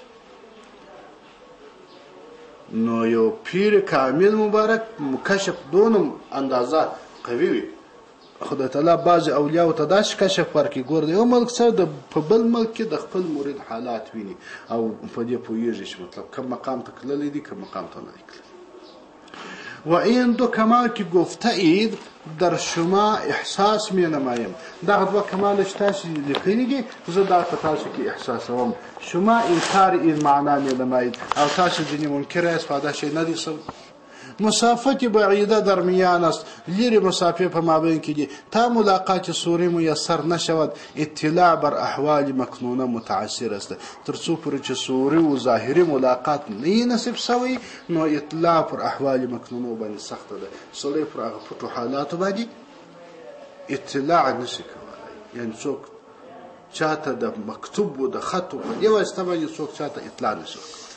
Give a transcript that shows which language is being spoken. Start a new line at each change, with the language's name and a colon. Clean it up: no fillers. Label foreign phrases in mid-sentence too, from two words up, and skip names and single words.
Pashto: نو یو پیر کامل مبارک کشف دونه اندازه قوي وي، خدای تعالی بعضې اولیاو ته داسې کشف ورکړي، ګوره د یو ملک سره په بل ملک کې د خپل مرید حالات ویني او په دې پوهېږي چې مطلب کم مقام ته تللی دی کم مقام ته نه دی تللی.
Persian: و این دو کمال که گفته اید در شما احساس می نمایم.
Pashto: دغه دوه کمال چې تاسې لیکلي دي زه دا په تاسو کې احساسوم.
Persian: شما انکار این معنا می نمایید
Pashto: او تاسو ځینې منکر یاست په دا شی نه دي سوی.
Persian: مسافت بعیده در میان است،
Pashto: لرې مسافه په مابین کې دي.
Persian: تا ملاقات صوری میسر نشود، اطلاع بر احوال مکنونه متعسر است.
Pashto: تر څو پورې چې صوری و ظاهري ملاقات نه نصیب سوی نو اطلاع پر احوال مکنونه باندې سخته ده. سړی پر هغه پټو حالاتو باندې اطلاع نشي کولی، یعنی څوک چاته د مکتوب و د خط په دې واسطه باندې څوک چاته اطلاع نشي کولی.